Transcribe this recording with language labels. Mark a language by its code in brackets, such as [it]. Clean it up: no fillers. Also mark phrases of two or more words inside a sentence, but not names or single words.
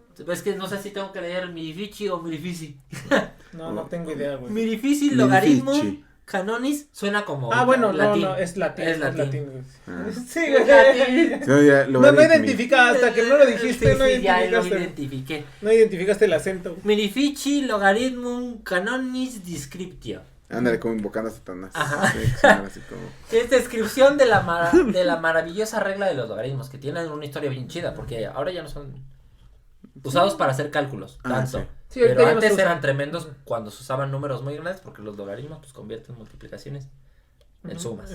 [es] Es que no sé si tengo que leer Mirifici o Mirifici. No tengo idea, güey. Mirifici logaritmo Mirifici. canonis suena como Bueno, latín. no, es latín. Es latín. güey. Ah. Sí, Es güey. latín. No, ya, No identifica, hasta que no lo dijiste, Sí, ya lo identificaste. identifiqué. No identificaste el acento. Mirifici logaritmum canonis descriptio. Ándale, como invocando a Satanás. Ajá. Sí, así como... Es descripción de la maravillosa regla de los logaritmos, que tienen una historia bien chida, porque ahora ya no son usados para hacer cálculos, Ah, tanto. sí. Sí, ahorita Pero ya no se antes usa. eran tremendos cuando se usaban números muy grandes, porque los logaritmos pues convierten multiplicaciones en sumas,